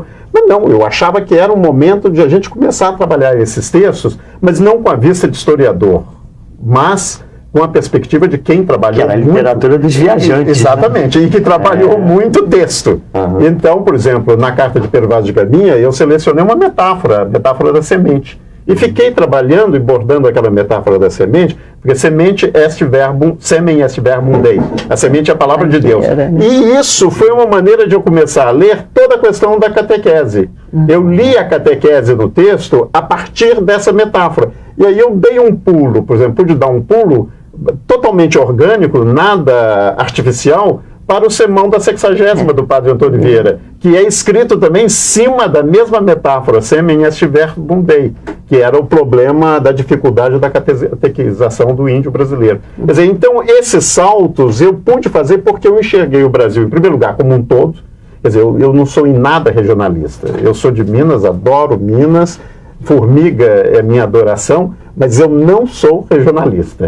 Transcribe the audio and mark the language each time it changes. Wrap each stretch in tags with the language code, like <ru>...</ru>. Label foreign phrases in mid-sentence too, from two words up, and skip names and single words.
<pt>Mas não, eu achava que era um momento de a gente começar a trabalhar esses textos, mas não com a vista de historiador, mas com a perspectiva de quem trabalhou muito. Que era a literatura dos viajantes. Exatamente, e que trabalhou muito texto. Então, por exemplo, na carta de Pero Vaz de Caminha, eu selecionei uma metáfora, a metáfora da semente. E fiquei trabalhando e bordando aquela metáfora da semente, porque semente</pt> <la>est verbum, semen est verbum Dei.</la> <pt>A semente é a palavra de Deus. E isso foi uma maneira de eu começar a ler toda a questão da catequese. Eu li a catequese no texto a partir dessa metáfora. E aí eu dei um pulo, por exemplo, pude dar um pulo totalmente orgânico, nada artificial, para o sermão da 60ª do Padre Antônio Vieira, que é escrito também em cima da mesma metáfora,</pt> <la>semen est verbum Dei,</la> <pt>que era o problema da dificuldade da catequização do índio brasileiro. Quer dizer, então esses saltos eu pude fazer porque eu enxerguei o Brasil, em primeiro lugar, como um todo. Quer dizer, eu não sou em nada regionalista. Eu sou de Minas, adoro Minas, Formiga é minha adoração, mas eu não sou regionalista.</pt>